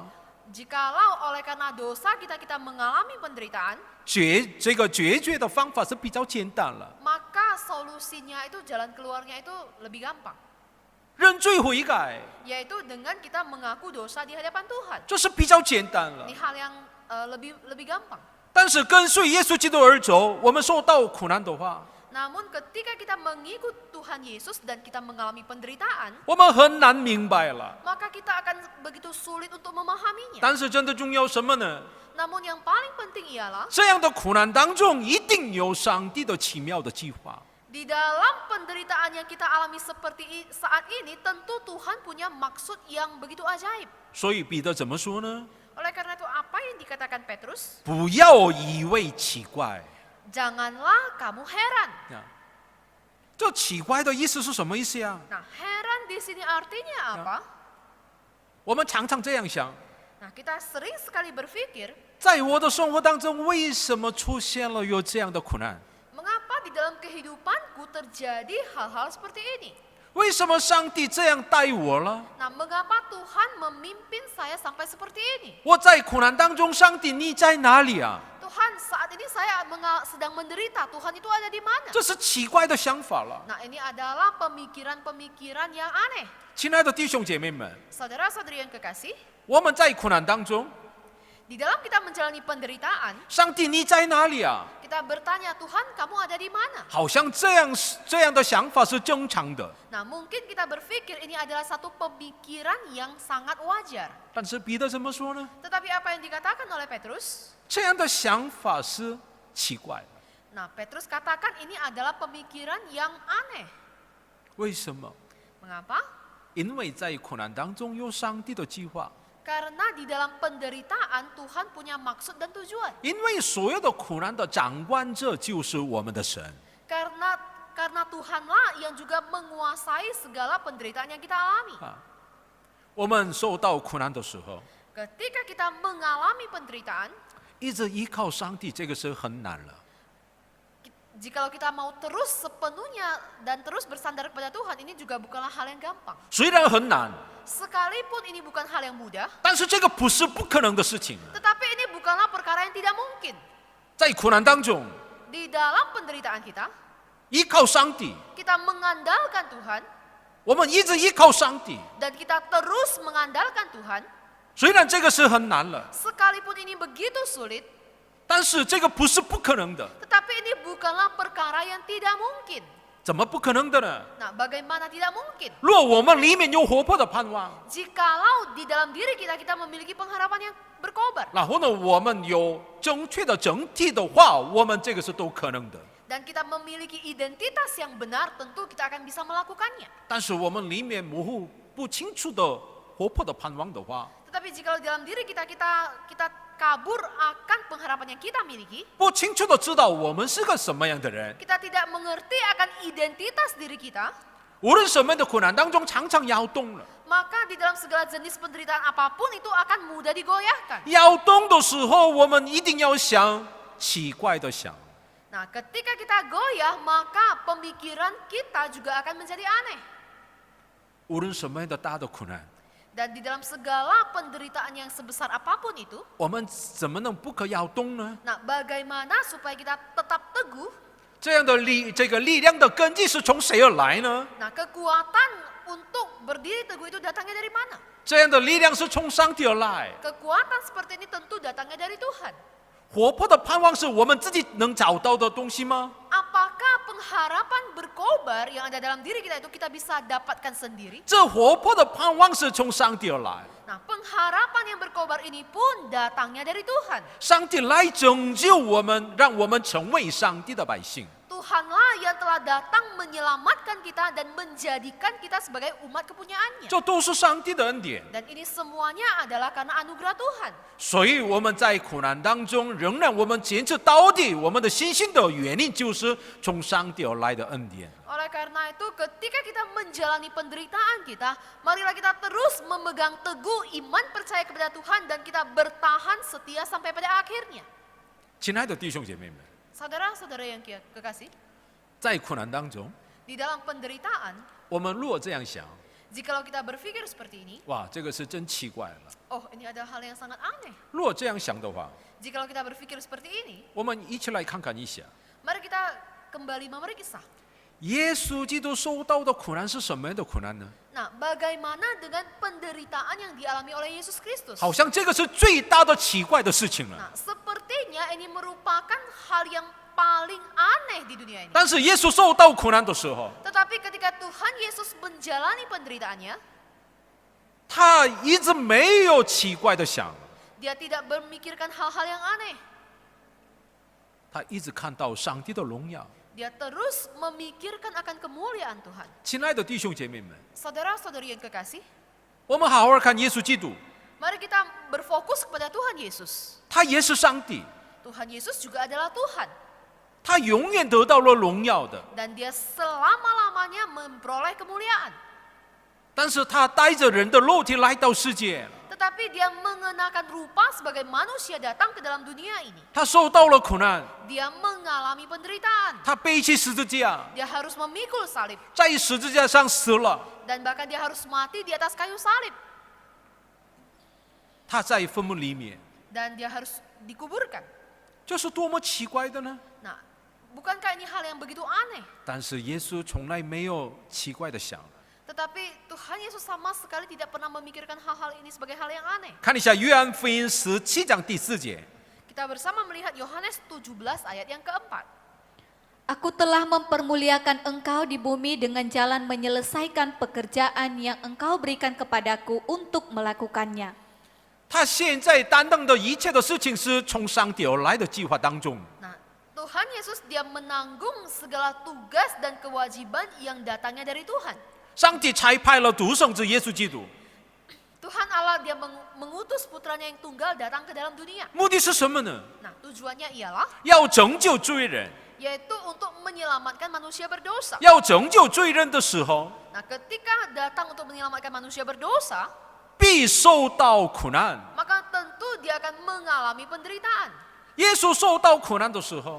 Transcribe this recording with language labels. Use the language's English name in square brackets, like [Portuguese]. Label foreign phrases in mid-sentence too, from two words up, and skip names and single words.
[Indonesian] Jikalau oleh karena dosa kita mengalami penderitaan, [Chinese] 这个解决的方法是比较简单了， [Indonesian] maka solusinya itu, jalan keluarnya itu lebih gampang. [Chinese] 认罪悔改， [Indonesian] Yaitu dengan kita mengaku dosa di hadapan Tuhan. [Chinese] 这是比较简单了 [Indonesian] Ini。hal yang lebih gampang. [Chinese] 但是跟随耶稣基督而走，我们受到苦难的话， [Indonesian] Namun ketika kita mengikut Tuhan Yesus dan kita mengalami penderitaan, [Chinese] 我们很难明白了。 [Indonesian] maka kita akan begitu sulit untuk memahaminya. [Chinese] 但是真的重要什么呢？ [Indonesian] Namun yang paling penting ialah [Chinese] 这样的苦难当中，一定有上帝的奇妙的计划。 [Indonesian] di dalam penderitaan yang kita alami seperti saat ini, tentu Tuhan punya maksud yang begitu ajaib. [Chinese] 所以彼得怎么说呢？ [Indonesian] Oleh karena itu apa yang dikatakan Petrus? [Chinese] 不要以为奇怪。 [Indonesian] Janganlah kamu heran. [Chinese] 这奇怪的意思是什么意思呀？ [Indonesian] Nah, heran di sini artinya apa? [Chinese] 我们常常这样想， [Indonesian] Nah, kita sering sekali berpikir, [Chinese] 在我的生活当中，为什么出现了有这样的苦难？ [Indonesian] mengapa di dalam kehidupanku terjadi hal-hal seperti ini? [Chinese] 为什么上帝这样待我了？ [Indonesian] Nah, mengapa Tuhan memimpin saya sampai seperti ini? [Chinese] 我在苦难当中，上帝你在哪里啊？ [Indonesian] Tuhan, saat ini saya sedang menderita. Tuhan itu ada di mana? [Chinese] 这是奇怪的想法了。 [Indonesian] Nah, ini adalah pemikiran-pemikiran yang aneh. [Chinese] 亲爱的弟兄姐妹们， [Indonesian] Saudara-saudari yang kekasih, [Chinese] 我们在苦难当中， [Indonesian] di dalam kita menjalani penderitaan, [Chinese] 上帝你在哪里啊？ [Indonesian] kita bertanya, Tuhan, kamu ada di mana? [Chinese] 好像这样的想法是正常的， [Indonesian] Nah, mungkin kita berpikir ini adalah satu pemikiran yang sangat wajar. [Chinese] 但是彼得怎么说呢？ [Indonesian] Tetapi apa yang dikatakan oleh Petrus? [Chinese] 这样的想法是奇怪的。 [Indonesian] Nah, Petrus katakan ini adalah pemikiran yang aneh. [Chinese] 为什么？ [Indonesian] Mengapa? [Chinese] 因为在苦难当中有上帝的计划， [Indonesian] Karena di dalam penderitaan Tuhan punya maksud dan tujuan. [Chinese] 因为所有的苦难的掌管者就是我们的神。 [Indonesian] Karena Tuhanlah yang juga menguasai segala penderitaan yang kita alami. [Chinese] 我们受到苦难的时候， [Indonesian] Ketika kita mengalami penderitaan, [Chinese] 一直依靠上帝，这个是很难了。 [Indonesian] jikalau kita mau terus sepenuhnya dan terus bersandar kepada Tuhan, ini juga bukanlah hal yang gampang. [Chinese] 虽然很难， [Indonesian] Sekalipun ini bukan hal yang mudah, [Chinese] 但是这个不是不可能的事情。 [Indonesian] tetapi ini bukanlah perkara yang tidak mungkin. [Chinese] 在苦难当中， [Indonesian] Di dalam penderitaan kita, [Chinese] 依靠上帝， [Indonesian] kita mengandalkan Tuhan [Chinese] 我们一直依靠上帝。 [Indonesian] dan kita terus mengandalkan Tuhan, [Chinese] 虽然这个是很难了， [Indonesian] sekalipun ini begitu sulit, [Chinese] 但是这个不是不可能的。 [Indonesian] tetapi ini bukanlah perkara yang tidak mungkin. [Chinese] 怎么不可能的呢？ [Indonesian] Nah, bagaimana tidak mungkin? [Chinese] 若我们里面有活泼的盼望， [Indonesian] Jikalau di dalam diri kita memiliki pengharapan yang berkobar, [Chinese] 然后呢，我们有正确的整体的话，我们这个是都可能的。 [Indonesian] dan kita memiliki identitas yang benar, tentu kita akan bisa melakukannya. [Chinese] 但是我们里面模糊不清楚的活泼的盼望的话， [Indonesian] Tetapi jikalau di dalam diri kita kabur akan pengharapan yang kita miliki, [Chinese] 不清楚的知道我们是个什么样的人， [Indonesian] kita tidak mengerti akan identitas diri kita, [Chinese] 无论什么样的苦难当中，常常摇动了。 [Indonesian] maka di dalam segala jenis penderitaan apapun itu akan mudah digoyahkan. [Chinese] 摇动的时候，我们一定要想奇怪的想。 [Indonesian] Nah, ketika kita goyah, maka pemikiran kita juga akan menjadi aneh. [Chinese] 无论什么样的大的苦难， [Indonesian] Dan di dalam segala penderitaan yang sebesar apapun itu, [Chinese] 我们怎么能不可摇动呢？ [Indonesian] nah bagaimana supaya kita tetap teguh? [Chinese] 这样的这个力量的根基是从谁而来呢？ [Indonesian] Nah, kekuatan untuk berdiri teguh itu datangnya dari mana? [Chinese] 这样的力量是从上帝而来。 [Indonesian] Kekuatan seperti ini tentu datangnya dari Tuhan. [Chinese] 活泼的盼望是我们自己能找到的东西吗？ [Indonesian] Apakah pengharapan berkobar yang ada dalam diri kita itu kita bisa dapatkan sendiri. [Chinese] 这活泼的盼望是从上帝而来， [Indonesian] Nah, pengharapan yang berkobar ini pun datangnya dari Tuhan. [Chinese] 上帝来拯救我们，让我们成为上帝的百姓。 [Indonesian] Tuhanlah yang telah datang menyelamatkan kita dan menjadikan kita sebagai umat kepunyaannya. [Chinese] 这都是上帝的恩典。 [Indonesian] Dan ini semuanya adalah karena anugerah Tuhan. [Chinese] 所以我们在苦难当中，仍然我们坚持到底，我们的信心的原因就是从上帝而来的恩典。 [Indonesian] Oleh karena itu ketika kita menjalani penderitaan kita, marilah kita terus memegang teguh iman percaya kepada Tuhan dan kita bertahan setia sampai pada akhirnya. [Chinese] 亲爱的弟兄姐妹们， [Indonesian] Saudara-saudara yang kekasih, [Chinese] 在苦难当中， [Indonesian] di dalam penderitaan, [Chinese] 我们如果这样想， [Indonesian] jikalau kita berpikir seperti ini, [Chinese] 哇，这个是真奇怪了。 [Indonesian] oh ini adalah hal yang sangat aneh. [Chinese] 如果这样想的话， [Indonesian] Jikalau kita berpikir seperti ini, [Chinese] 我们一起来看看一下， [Indonesian] mari kita kembali memeriksa. [Chinese] 耶稣基督受到的苦难是什么样的苦难呢？ [Indonesian] Nah, bagaimana dengan penderitaan yang dialami oleh Yesus Kristus? [Chinese] 好像这个是最大的奇怪的事情了。 [Indonesian] Nah, sepertinya ini merupakan hal yang paling aneh di dunia ini. [Chinese] 但是耶稣受到苦难的时候， [Indonesian] Tetapi ketika Tuhan Yesus menjalani penderitaannya, [Chinese] 他一直没有奇怪的想， [Indonesian] dia tidak memikirkan hal-hal yang aneh. [Chinese] 他一直看到上帝的荣耀。 [Indonesian] Dia terus memikirkan akan kemuliaan Tuhan. [Chinese] 亲爱的弟兄姐妹们， [Indonesian] Saudara-saudari yang kekasih, [Chinese] 我们好好看耶稣基督， [Indonesian] mari kita berfokus kepada Tuhan Yesus. [Chinese] 他也是上帝， [Indonesian] Tuhan Yesus juga adalah Tuhan. [Chinese] 他永远得到了荣耀的。 [Indonesian] Dan dia selama-lamanya memperoleh kemuliaan. [Chinese] 但是他带着人的肉体来到世界， [Indonesian] Tetapi dia mengenakan rupa sebagai manusia datang ke dalam dunia ini. [Chinese] 他受到了苦难， [Indonesian] Dia mengalami penderitaan. [Chinese] 他背起十字架， [Indonesian] Dia harus memikul salib. [Chinese] 在十字架上死了， [Indonesian] Dan bahkan dia harus mati di atas kayu salib. [Chinese] 他在坟墓里面， [Indonesian] Dan dia harus dikuburkan. [Chinese] 这是多么奇怪的呢？ [Indonesian] Nah, bukankah ini hal yang begitu aneh? [Chinese] 但是耶稣从来没有奇怪的想。 [Indonesian] Tetapi Tuhan Yesus sama sekali tidak pernah memikirkan hal-hal ini sebagai hal yang aneh. [Chinese] 看一下约翰福音17章第4节， [Indonesian] Kita bersama melihat Yohanes 17 ayat yang keempat. Aku telah mempermuliakan engkau di bumi dengan jalan menyelesaikan pekerjaan yang engkau berikan kepadaku untuk melakukannya. [Chinese] 他现在担当的一切的事情是从上帝而来的计划当中。 [Indonesian] Nah, Tuhan Yesus dia menanggung segala tugas dan kewajiban yang datangnya dari Tuhan. [Chinese] 上帝差派了独生子耶稣基督， [Indonesian] Tuhan Allah dia mengutus putranya yang tunggal datang ke dalam dunia. [Chinese] 目的是什么呢？ [Indonesian] Nah, tujuannya ialah [Chinese] 要拯救罪人。 [Indonesian] yaitu untuk menyelamatkan manusia berdosa. [Chinese] 要拯救罪人的时候， [Indonesian] Nah, ketika datang untuk menyelamatkan manusia berdosa, [Chinese] 必受到苦难。 [Indonesian] maka tentu dia akan mengalami penderitaan. [Chinese] 耶稣受到苦难的时候，